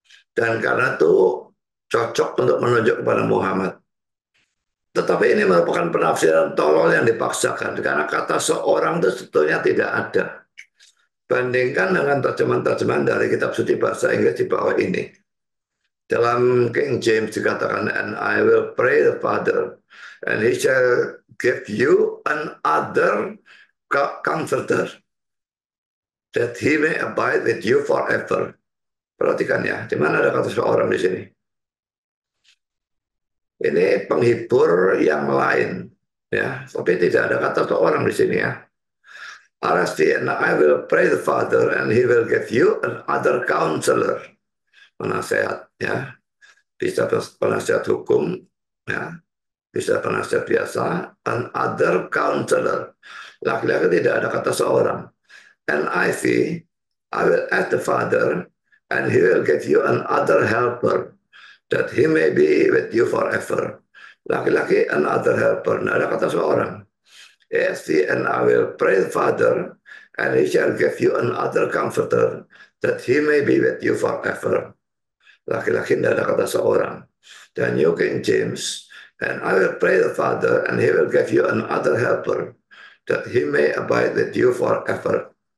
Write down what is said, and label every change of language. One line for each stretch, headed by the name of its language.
Indonesian: Dan karena itu cocok untuk menunjuk kepada Muhammad. Tetapi ini merupakan penafsiran tolol yang dipaksakan. Karena kata seorang itu sebetulnya tidak ada. Bandingkan dengan terjemahan-terjemahan dari kitab suci bahasa Inggris di bawah ini.
English: Dalam King James dikatakan, and I will pray the Father, and he shall give you another comforter, that he may abide with you forever.
Indonesian: Perhatikan ya, di mana ada kata seorang di sini? Ini penghibur yang lain, ya. Tapi tidak ada kata seorang di sini ya.
English: RSV, and I will pray the Father, and he will give you another counselor, penasehat, ya.
Indonesian: Bisa penasihat hukum, ya. Bisa penasihat biasa, another counselor. Laki-laki tidak ada kata seorang.
English: NIV, I will ask the Father, and he will give you another helper, that he may be with you forever. Laki-laki, another helper. Tidak ada kata seorang. ESV, and I will pray the Father, and he shall give you another comforter, that he may be with you forever.
Indonesian: Laki-laki tidak ada kata seorang.
English: Dan New King James, and I will pray the Father, and he will give you another helper, that he may abide with you forever.